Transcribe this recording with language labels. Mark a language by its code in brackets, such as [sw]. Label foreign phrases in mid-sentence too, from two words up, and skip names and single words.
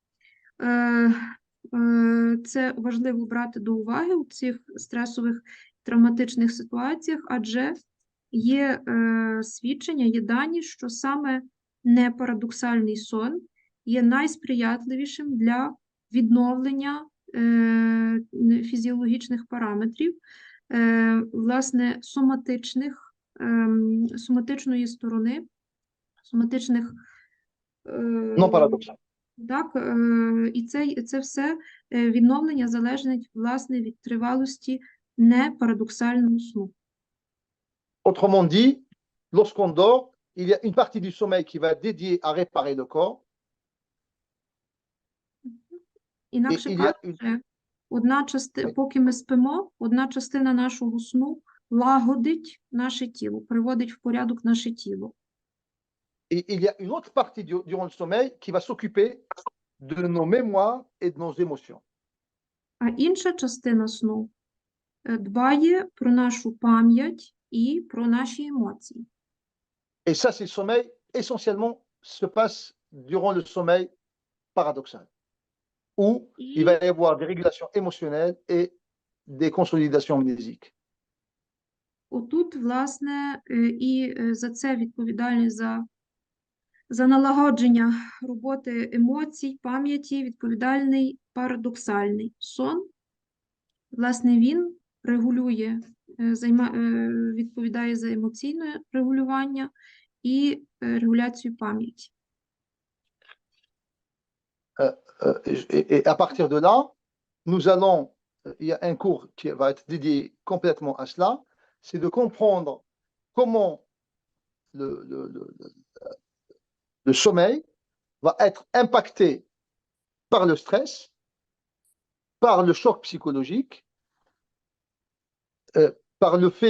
[uk] це важливо брати до уваги у цих стресових травматичних ситуаціях, адже є свідчення, є дані, що саме непарадоксальний сон є найсприятливішим для відновлення фізіологічних параметрів, власне, соматичної сторони, соматичних... [fr] Non paradoxal. [uk] Так, і це все відновлення залежить, власне, від тривалості непарадоксального сну. [fr] Autrement dit, lorsqu'on dort, il y a une partie du sommeil qui va être dédiée à réparer le corps. [uk] Інакше І я- кажучи, поки ми спимо, одна частина нашого сну лагодить наше тіло, приводить в порядок наше тіло. [fr] Et il y a une autre partie durant le sommeil qui va s'occuper de nos mémoires et de nos émotions. [uk] А інша частина сну дбає про нашу пам'ять і про наші емоції. [fr] Et ça, c'est le sommeil, essentiellement, se passe durant le sommeil paradoxal, où il va y avoir des régulations émotionnelles et des consolidations amnésiques. [uk] Отут, власне, і за це відповідальний за налагодження роботи емоцій, пам'яті, відповідальний парадоксальний сон. Власне, він регулює, відповідає за емоційне регулювання і регуляцію пам'яті. [fr] Et à partir de là, nous allons, il y a un cours qui va être dédié complètement à cela, c'est de comprendre comment le sommeil va être impacté par le stress, par le choc psychologique, par le fait